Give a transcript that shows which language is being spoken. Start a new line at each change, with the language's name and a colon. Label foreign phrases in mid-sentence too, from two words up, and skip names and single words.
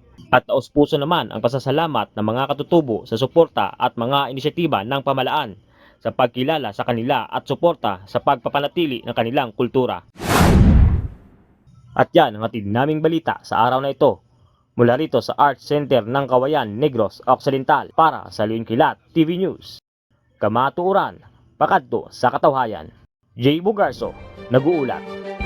Filipino: At taos-puso naman ang pasasalamat ng mga katutubo sa suporta at mga inisyatiba ng pamahalaan sa pagkilala sa kanila at suporta sa pagpapanatili ng kanilang kultura. At yan ang hatid naming balita sa araw na ito mula rito sa Art Center ng Cauayan, Negros Occidental para sa Luwing Kilat TV News.
Hiligaynon: Kamatuuran, pakadto sa katawhayan.
Filipino: Jay Bugarso, nag-uulat.